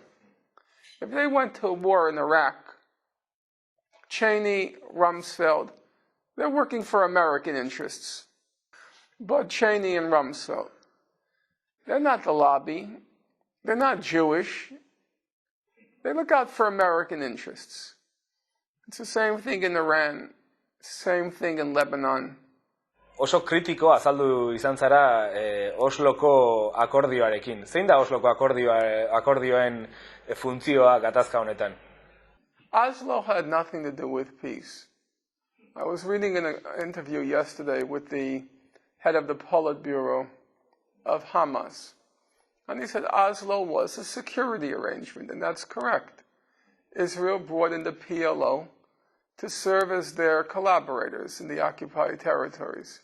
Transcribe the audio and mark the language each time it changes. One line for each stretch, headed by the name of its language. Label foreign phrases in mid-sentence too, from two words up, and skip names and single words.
English: If they went to war in Iraq, Cheney, Rumsfeld, they're working for American interests. But Cheney and Rumsfeld, they're not the lobby. They're not Jewish. They look out for American interests. It's the same thing in Iran, same thing in Lebanon.
Basque: Oso kritiko azaldu izan zara Osloko akordioarekin. Zein da Osloko akordioen funtzioa gatazka honetan?
English: Oslo had nothing to do with peace. I was reading an interview yesterday with the head of the Politburo of Hamas. And he said Oslo was a security arrangement, and that's correct. Israel brought in the PLO to serve as their collaborators in the occupied territories.